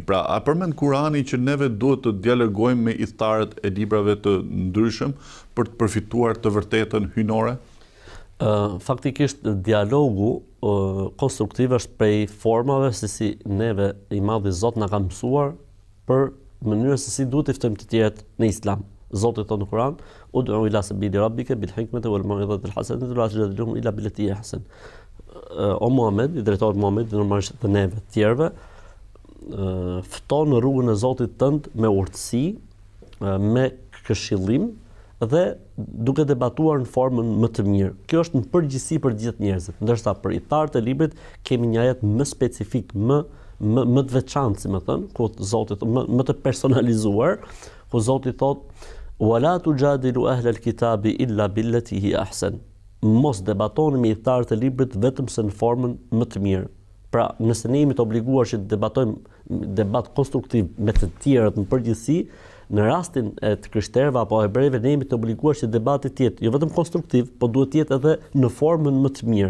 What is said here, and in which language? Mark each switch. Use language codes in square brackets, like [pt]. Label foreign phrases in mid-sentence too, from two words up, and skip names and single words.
[sq] Pra, a përmend Kurani që neve duhet të dialogojmë me idhtarët e librave të ndryshëm për të përfituar të vërtetën hyjnore? Faktikisht dialogu konstruktiv është prej formave se si neve i Madhi Zot na ka mësuar për mënyrën se si duhet të ftojmë të tjerët në Islam. Zoti thotë në Kur'an: [ar] "ادع إلى سبيل ربك بالحكمة والموعظة الحسنة وجادلهم إلا بالتي هي أحسن." [sq] O Muhammed, i drejtohet Muhamedit normalisht të neve të tjerëve, fto në rrugën e Zotit tënd me urtësi, me këshillim dhe duke debatuar në formën më të mirë. Kjo është në përgjithësi për gjithë njerëzit, ndërsa për idhtarët e librit kemi një ajet më specifik, më të veçantë, si më thënë, ku Zoti më të personalizuar, ku Zoti thotë: [ar] "ولا تجادلوا أهل الكتاب إلا بالتي هي أحسن." [sq] Mos debatoni me idhtarët e librit vetëm se në formën më të mirë. Pra, nëse ne jemi të obliguar që të debatojmë debat konstruktiv me të tjerët në përgjithësi, në rastin e të krishterëve apo hebrejve ne jemi të obliguar që debati të jetë jo vetëm konstruktiv, por duhet të jetë edhe në formën më të mirë.